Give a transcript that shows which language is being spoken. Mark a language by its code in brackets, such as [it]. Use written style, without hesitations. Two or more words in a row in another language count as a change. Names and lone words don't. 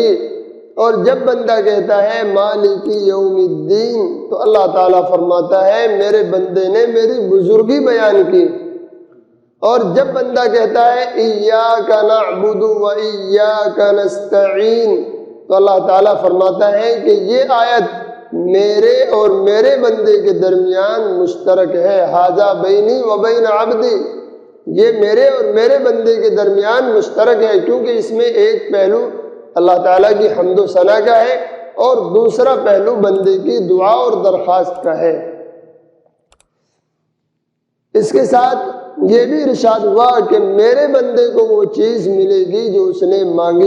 [ur] اور جب بندہ کہتا ہے [ar] مالک یوم الدین [ur] تو اللہ تعالیٰ فرماتا ہے میرے بندے نے میری بزرگی بیان کی۔ اور جب بندہ کہتا ہے [ar] ایاک نعبد و ایاک نستعین [ur] تو اللہ تعالیٰ فرماتا ہے کہ یہ آیت میرے اور میرے بندے کے درمیان مشترک ہے، [ar] ھذا بینی و بین عبدی، [ur] یہ میرے اور میرے بندے کے درمیان مشترک ہے، کیونکہ اس میں ایک پہلو اللہ تعالیٰ کی حمد و ثنا کا ہے اور دوسرا پہلو بندے کی دعا اور درخواست کا ہے۔ اس کے ساتھ یہ بھی ارشاد ہوا کہ میرے بندے کو وہ چیز ملے گی جو اس نے مانگی۔